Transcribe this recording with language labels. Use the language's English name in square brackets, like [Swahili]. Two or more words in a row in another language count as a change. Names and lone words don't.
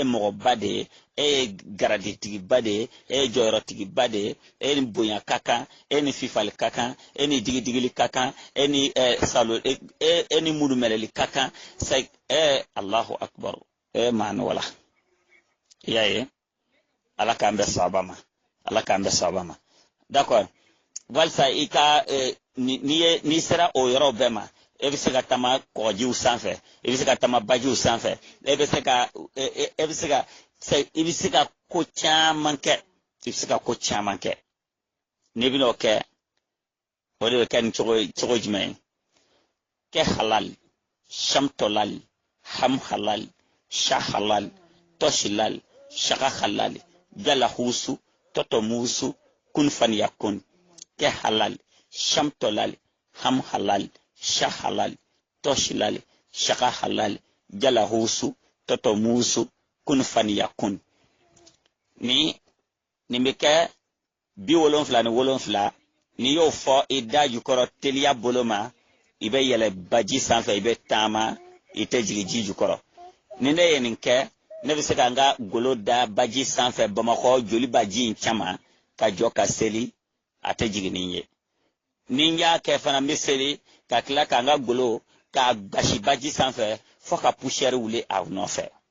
[Bambara] mɔgɔba de ye e ye garaditigiba de ye e ye jɔyɔrɔtigiba de ye e ni bonya ka kan e ni fifali ka kan e ni digidigili ka kan e ni salo e ni murumɛlɛli ka kan [Arabic] Allahu akbar [Bambara] maana wala ya ye ala k'an bɛ sababa ma ala k'an bɛ sababa ma d'accord walsa i ka ni sera o yɔrɔ bɛɛ ma e bɛ se ka tama kɔgɔjiw sanfɛ e bɛ se ka tama bajiw sanfɛ e bɛ se ka ko caman kɛ i bɛ se ka ko caman kɛ n'i bɛna o kɛ o de bɛ kɛ ni cogo jumɛn ye kɛ halal sham tolal ham halal sha halal toshilal shaka halal jala husu toto musu kun fan yakun ke halal sham tolal ham halal sha halal toshilal shaka halal jala husu toto musu kun fan yakun ni be kɛ 77 ni y'o fɔ i da jukɔrɔ teliya bolo ma i bɛ yɛlɛ baji sanfɛ i bɛ taama i tɛ jigin ji jukɔrɔ ni ne ye nin kɛ ne bɛ se ka n ka golo da baji sanfɛ Bamakɔ joli baji in caman ka jɔ ka seli a tɛ jigin ni ye ni n y'a kɛ fana n bɛ seli ka tila ka n ka golo k'a gasi baji sanfɛ fo ka poussière wuli a nɔfɛ